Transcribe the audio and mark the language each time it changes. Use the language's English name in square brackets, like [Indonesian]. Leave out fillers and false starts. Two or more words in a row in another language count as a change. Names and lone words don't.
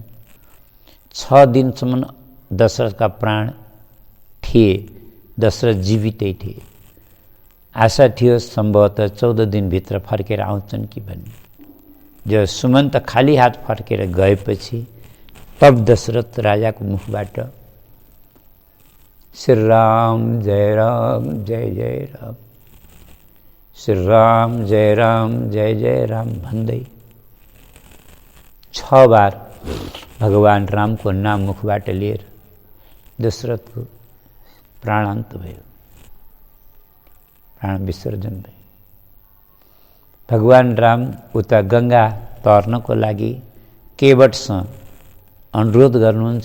[Nepali] 6 दिनसम्म दशरथका प्राण थिए, दशरथ जीवितै थिए। आशा थियो सम्भवतः 14 दिनभित्र फर्केर आउँछन् कि भन्ने। जब सुमन्त खाली हात फर्केर गएपछि तब दशरथ राजाको मुखबाट श्री राम जय जय राम, श्री राम जय राम भन्दै 6 बार भगवान रामको नाम मुखबाट लिएर दशरथको प्राणान्त भयो, प्राण विसर्जन भयो। भगवान राम उता गङ्गा तर्नको लागि केवटसँग अनुरोध गर्नुहुन्छ।